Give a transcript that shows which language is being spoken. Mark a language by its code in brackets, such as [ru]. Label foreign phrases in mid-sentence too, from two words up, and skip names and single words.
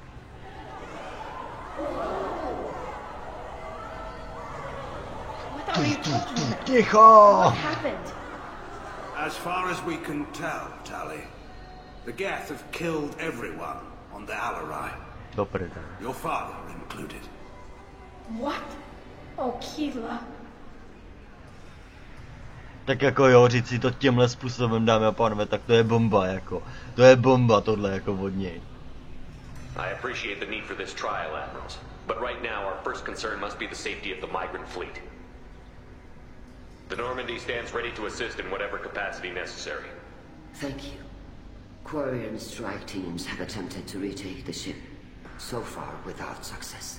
[en] What are you talking about? [cs] Ticho! [en] What happened? As far as we can tell, Tali, the Geth have killed everyone on the Hry. Your father included. What? Oh, Keela. [cs] Tak jako jo, říct si to tímhle způsobem, dámy a pánové, tak to je bomba, jako. To je bomba tohle, jako od něj. [en] I appreciate the need for this trial, Admirals. But right now, our first concern must be the safety of the migrant fleet. The Normandy stands ready to assist in whatever capacity necessary. Thank you. Quarry and strike teams have attempted to retake the ship, so far without success.